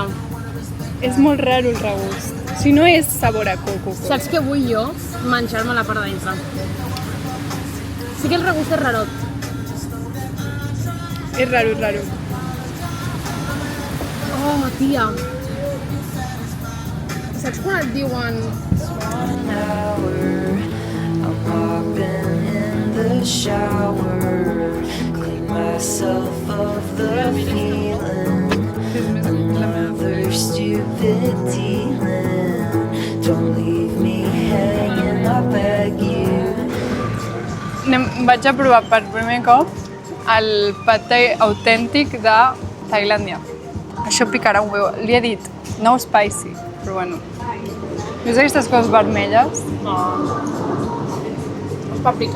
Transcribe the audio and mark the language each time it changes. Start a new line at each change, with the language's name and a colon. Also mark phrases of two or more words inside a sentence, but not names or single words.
Catalan: És molt raro el regust. Si no és sabor a coco. Saps què vull jo? Menjar-me la part de dintre. Sí que el regust és rarot. És raro, és raro. Oh, tia. Saps quan et diuen...
English: an hour. I'm hopping in the shower. Clean myself of the feeling. Another stupid dealing. Don't leave me hanging, I beg you.
Catalan: Vaig a provar per primer cop el pad thai autèntic de Tailàndia. Això picarà
Spanish: un huevo.
Catalan: Li he dit
English: no spicy,
Catalan: però bueno. Veus aquestes coses vermelles? No. És paprika.